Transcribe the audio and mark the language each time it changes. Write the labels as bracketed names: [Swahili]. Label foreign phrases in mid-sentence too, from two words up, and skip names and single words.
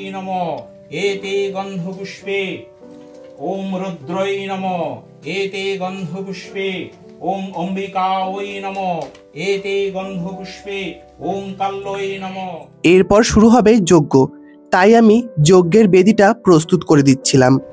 [Sanskrit] नमः एते गन्धपुष्पे ॐ रुद्रै नमः एते गन्धपुष्पे ॐ अम्बिकायै नमः एते गन्धपुष्पे ॐ काल्यै नमः। [Bangla] এরপর শুরু হবে যজ্ঞ, তাই আমি যজ্ঞের বেদিটা প্রস্তুত করে দিচ্ছিলাম।